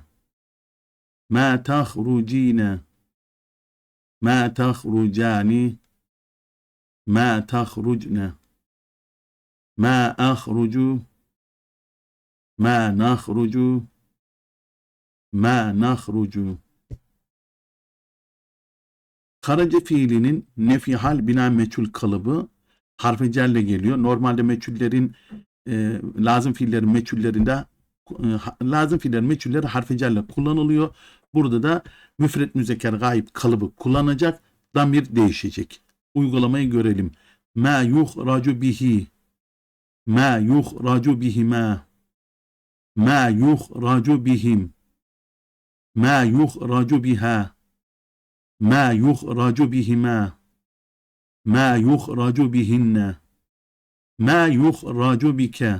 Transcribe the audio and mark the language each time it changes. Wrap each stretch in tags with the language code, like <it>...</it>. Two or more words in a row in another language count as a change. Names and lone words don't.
<ar>ما تخرجين. ما تخرجان. ما تخرجن. ما أخرج. ما نخرج. ما نخرج.</ar> <tr>Karaca fiilinin nefi hal bina meçhul kalıbı harfi cerle geliyor. Normalde meçhullerin lazım fiillerin meçhullerinde lazım fiillerin meçhulleri harfi cerle kullanılıyor. Burada da müfret müzekker gayip kalıbı kullanacak. Damir değişecek. Uygulamayı görelim.</tr> <ar>ما يخرج به. ما يخرج بهما. ما يخرج بهم. ما يخرج بها. ما يخرج بهما. ما يخرج بهن. ما يخرج بك.</ar>